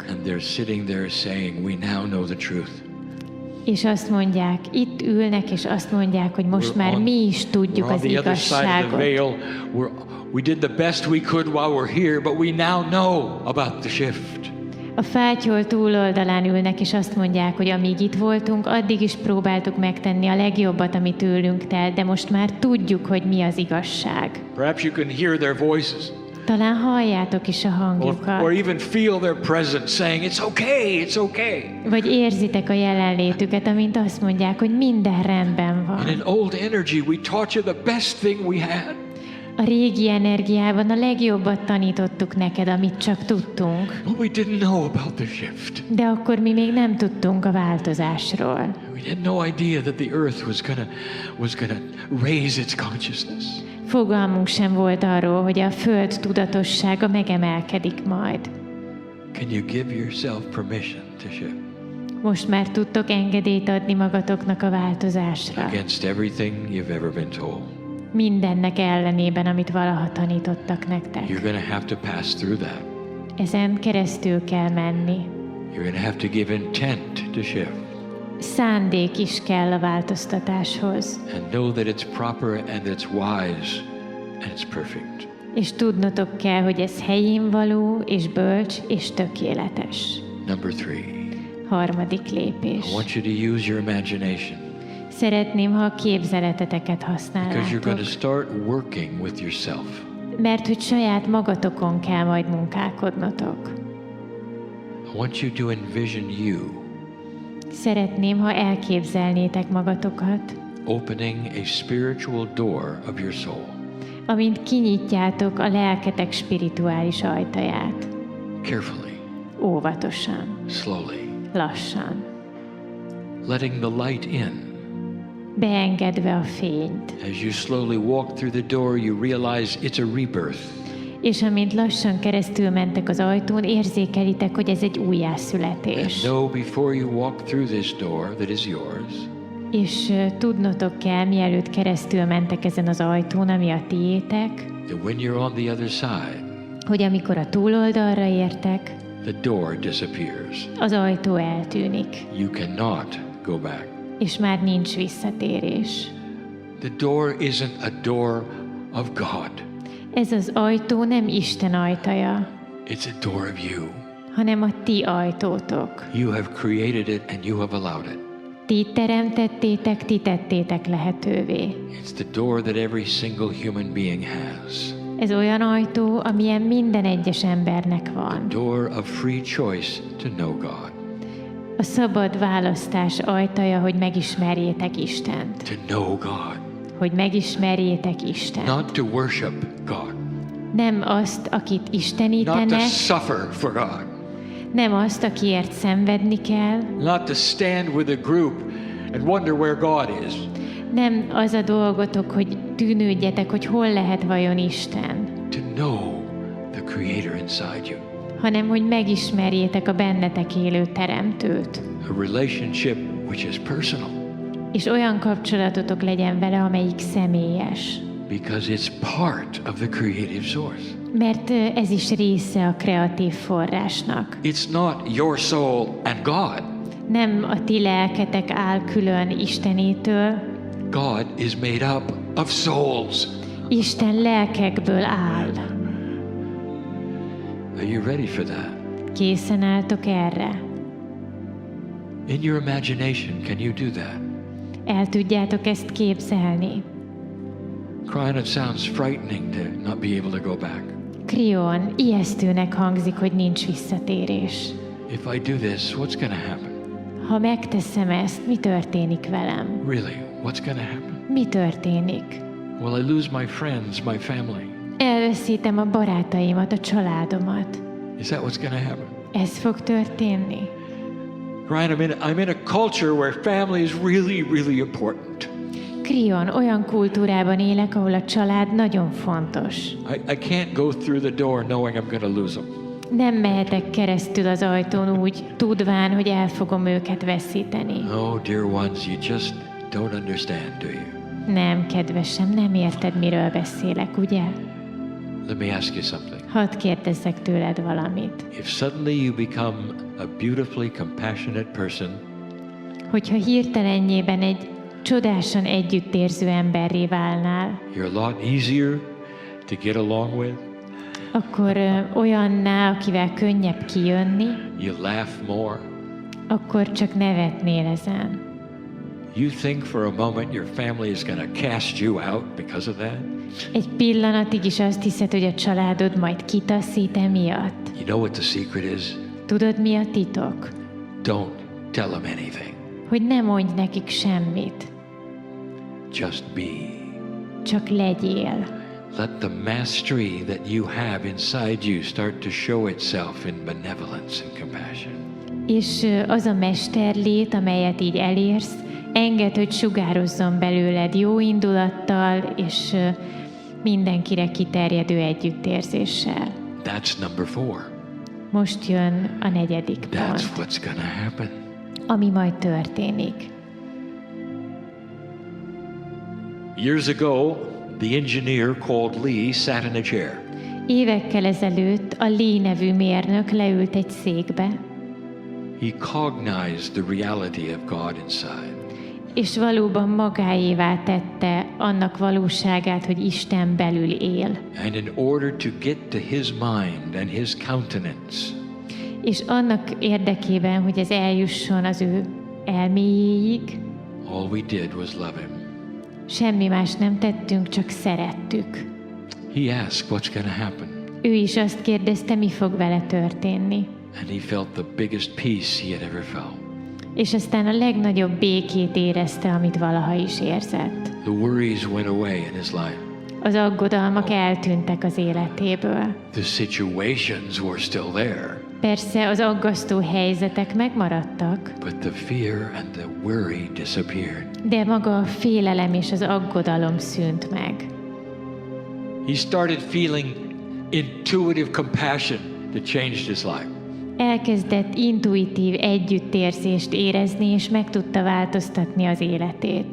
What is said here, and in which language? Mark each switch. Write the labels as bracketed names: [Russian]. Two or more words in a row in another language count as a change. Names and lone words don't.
[English] And they're sitting there saying, we now know the truth. [Hungarian] És azt mondják, itt ülnek, és azt mondják, hogy most már mi is tudjuk [English] We're on [Hungarian] az [English] the other side of the [Hungarian] igazságot. [English] veil. We did the best we could while we're here, but we now know about the shift. [Hungarian] A fátyol túloldalán ülnek, és azt mondják, hogy amíg itt voltunk, addig is próbáltuk megtenni a legjobbat, ami tőlünk telt, de most már tudjuk, hogy mi az igazság. [English] Perhaps you can hear their voices. [Hungarian] Talán halljátok is a [English] Or [Hungarian] hangjukat, [English] even feel their presence saying, it's okay. [Hungarian] vagy érzitek a jelenlétüket, amint azt mondják, hogy minden rendben van. [English] In an old energy, we taught you the best thing we had. [Hungarian] A régi energiában a legjobbat tanítottuk neked, amit csak tudtunk, [English] But we didn't know about the shift. [Hungarian] de akkor mi még nem tudtunk a változásról. [English] We had no idea that the earth was gonna raise its consciousness. [Hungarian] Fogalmunk sem volt arról, hogy a Föld tudatossága megemelkedik majd. [English] Can you give yourself permission to shift [Hungarian] Most már tudtok engedélyt adni magatoknak a változásra. [English] against everything you've ever been told? [Hungarian] Mindennek ellenében, amit valaha tanítottak nektek. [English] You're going to have to pass through that. [Hungarian] Ezen keresztül kell menni. [English] You're going to have to give intent to shift [Hungarian] Szándék is kell a változtatáshoz. [English] and know that it's proper and it's wise and it's perfect. [Hungarian] És tudnotok kell, hogy ez helyén való, és bölcs, és tökéletes. [English] Number 3, [Hungarian] Harmadik lépés. [English] I want you to use your imagination [Hungarian] Szeretném, ha a képzeleteteket [English] because you're going to [Hungarian] használnátok. [English] start working with yourself. [Hungarian] Mert hogy saját magatokon kell majd munkálkodnotok. [English] I want you to envision you [Hungarian] Szeretném, ha elképzelnétek magatokat, [English] opening a spiritual door of your soul. [Hungarian] amint kinyitjátok a lelketek spirituális ajtaját. [English] Carefully, [Hungarian] Óvatosan, [English] slowly, [Hungarian] lassan, [English] letting the light in. [Hungarian] beengedve a fényt. [English] As you slowly walk through the door, you realize it's a rebirth. [Hungarian] És amint lassan keresztül mentek az ajtón, érzékelitek, hogy ez egy [English] And [Hungarian] újjászületés. [English] know before you walk through this door that is yours, [Hungarian] És tudnotok kell, mielőtt keresztül mentek ezen az ajtón, ami a tiétek, [English] that when you're on the other side, [Hungarian] hogy amikor a túloldalra értek, [English] the door disappears. [Hungarian] az ajtó eltűnik, [English] You cannot go back. [Hungarian] és már nincs visszatérés. [English] The door isn't a door of God. [Hungarian] Ez az ajtó nem Isten ajtaja, [English] It's a door of you. [Hungarian] hanem a ti ajtótok. [English] You have created it and you have allowed it. [Hungarian] Ti teremtettétek, ti tettétek lehetővé. [English] It's the door that every single human being has. [Hungarian] Ez olyan ajtó, amilyen minden egyes embernek [English] The [Hungarian] van. [English] door of free choice to know God, [Hungarian] A szabad választás ajtaja, hogy megismerjétek Istent. [English] to know God, [Hungarian] Hogy megismerjétek Istent. [English] not to worship God, [Hungarian] Nem azt, akit [English] not to [Hungarian] istenítenek, [English] suffer for God, [Hungarian] nem azt, akiért szenvedni kell, [English] not to stand with a group and wonder where God is. [Hungarian] nem az a dolgotok, hogy tűnődjetek, hogy hol lehet vajon Isten, [English] To know the Creator inside you. [Hungarian] hanem hogy megismerjétek a bennetek élő Teremtőt. [English] A relationship which is personal. [Hungarian] És olyan kapcsolatotok legyen vele, amelyik személyes. [English] Because it's part of the creative source. [Hungarian] Mert ez is része a kreatív forrásnak. [English] It's not your soul and God. [Hungarian] Nem a ti lelketek áll külön Istenétől, [English] God is made up of souls. [Hungarian] Isten lelkekből áll. [English] Are you ready for that? [Hungarian] Készen álltok erre? [English] In your imagination, can you do that? [Hungarian] El tudjátok ezt képzelni? [English] Kryon, it sounds frightening to not be able to go back. [Hungarian] Kryon, ijesztőnek hangzik, hogy nincs visszatérés. [English] If I do this, what's going to happen? [Hungarian] Ha megteszem ezt, mi történik velem? [English] Really, what's going to happen? [Hungarian] Mi történik? [English] Will I lose my friends, my family? [Hungarian] Elveszítem a barátaimat, a családomat. [English] Is that what's going to happen? [Hungarian] Ez fog történni? [English] Kryon, I'm in a culture where family is really, really important. [Hungarian] Kryon, olyan kultúrában élek, ahol a család nagyon fontos. [English] I can't go through the door knowing I'm going to lose them. [Hungarian] Nem mehetek keresztül az ajtón úgy, tudván, hogy el fogom őket veszíteni. [English] Oh, dear ones, you just don't understand, do you? [Hungarian] Nem, kedvesem, nem érted, miről beszélek, ugye? [English] Let me ask you something. [Hungarian] Hadd kérdezzek tőled valamit. [English] If suddenly you become a beautifully compassionate person, [Hungarian] Hogyha hirtelenjében egy csodásan együttérző emberré válnál, [English] you're a lot easier to get along with, [Hungarian] akkor olyanná, akivel könnyebb kijönni, [English] you laugh more, [Hungarian] akkor csak nevetnél ezen. [English] you think for a moment your family is going to cast you out because of that. [Hungarian] Egy pillanatig is azt hiszed, hogy a családod majd kitaszít emiatt. [English] You know what the secret is? [Hungarian] Tudod, mi a titok? [English] Don't tell them anything. [Hungarian] Hogy ne mondj nekik semmit, [English] Just be. [Hungarian] csak legyél. [English] Let the mastery that you have inside you start to show itself in benevolence and compassion. [Hungarian] És az a mesterlét, amelyet így elérsz, engedd, hogy sugározzon belőled jó indulattal és mindenkire kiterjedő együttérzéssel. [English] That's number 4. [Hungarian] Most jön a negyedik [English] That's [Hungarian] pont, [English] what's going to happen. [Hungarian] ami majd történik. [English] Years ago, the engineer called Lee sat in a chair. [Hungarian] Évekkel ezelőtt a Lee nevű mérnök leült egy székbe, [English] He cognized the reality of God inside. [Hungarian] és valóban magáévá tette annak valóságát, hogy Isten belül él. [English] And in order to get to his mind and his countenance, [Hungarian] És annak érdekében, hogy ez eljusson az ő elméjéig, [English] all we did was love him. [Hungarian] semmi más nem tettünk, csak szerettük. [English] He asked, what's going to happen? [Hungarian] Ő is azt kérdezte, mi fog vele történni. [English] And he felt the biggest peace he had ever felt. [Hungarian] És aztán a legnagyobb békét érezte, amit valaha is érzett. [English] The worries went away in his life. [Hungarian] Az aggodalmak eltűntek az életéből. [English] The situations were still there, [Hungarian] Persze az aggasztó helyzetek megmaradtak, [English] but the fear and the worry disappeared. [Hungarian] de maga a félelem és az aggodalom szűnt meg. [English] He started feeling intuitive compassion that changed his life. [Hungarian] Elkezdett intuitív együttérzést érezni, és meg tudta változtatni az életét.